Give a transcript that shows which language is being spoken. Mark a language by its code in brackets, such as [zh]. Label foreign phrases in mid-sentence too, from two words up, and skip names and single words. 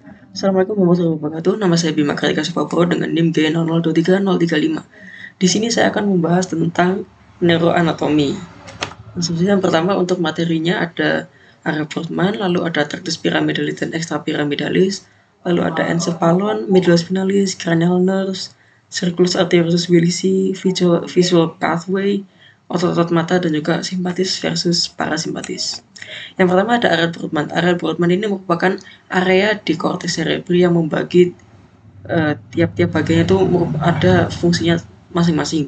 [ar] السلام عليكم ورحمة الله وبركاته. [id] Nama saya Bima Kartika Supapro dengan NIM G0023035. Di sini saya akan membahas tentang neuroanatomi. Sebenarnya yang pertama untuk materinya ada area Portman, lalu ada [la] tractus pyramidalis [id] dan extrapyramidalis, lalu ada encephalon, medullospinalis, [en] cranial nerves, [la] circulus arteriosus wilisi, [en] visual pathway, [id] otot-otot mata, dan juga simpatis versus parasimpatis. Yang pertama ada area Brodmann. Area Brodmann ini merupakan area di [la] korteks cerebri [id] yang membagi tiap-tiap bagiannya itu ada fungsinya masing-masing.